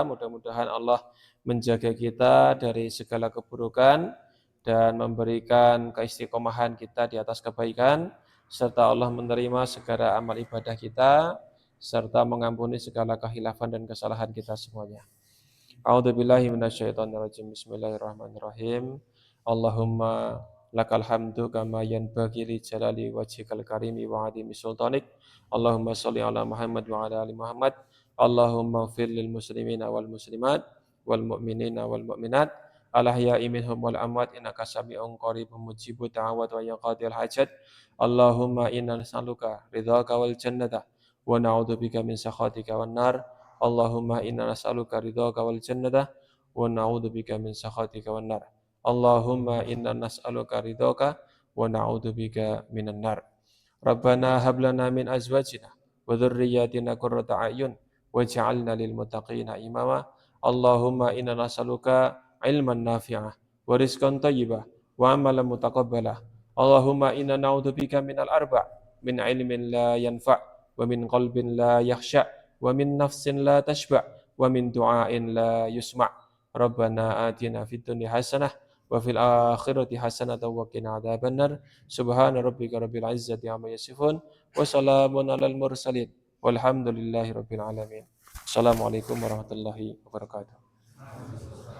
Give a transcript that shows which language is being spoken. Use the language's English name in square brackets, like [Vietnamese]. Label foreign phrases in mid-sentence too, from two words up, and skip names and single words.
[Indonesian] Mudah-mudahan Allah menjaga kita dari segala keburukan dan memberikan keistiqomahan kita di atas kebaikan, serta Allah menerima segala amal ibadah kita, serta mengampuni segala khilafan dan kesalahan kita semuanya. [Arabic] أعوذ بالله من الشيطان الرجيم. بسم الله الرحمن الرحيم. اللهم لك الحمد كما ينبغي لجلال وجهك الكريم وعظيم سلطانك. اللهم صل على محمد وعلى آل محمد. اللهم اغفر للمسلمين والمسلمات والمؤمنين والمؤمنات الأحياء منهم والأموات إنك سميع قريب مجيب الدعوات ويا قاضي الحاجات. اللهم إنا نسألك رضاك والجنة ونعوذ بك من سخطك والنار. اللهم إنا نسألك رضاك والجنة ونعوذ بك من سخطك والنار. اللهم إنا نسألك رضاك ونعوذ بك من النار. ربنا هب لنا من أزواجنا وذرياتنا قرة أعين واجعلنا للمتقين إماما. اللهم إنا نسألك علما نافعا ورزقا طيبا وعملا متقبلا. اللهم إنا نعوذ بك من الأربع من علم لا ينفع ومن قلب لا يخشع ومن نفس لا تشبع ومن دعاء لا يسمع'. ربنا آتنا في الدنيا حسنة وفي الآخرة حسنة وقنا عذاب النار. سبحان ربك رب العزة عما يصفون وسلام على المرسلين والحمد لله رب العالمين. السلام عليكم ورحمة الله وبركاته.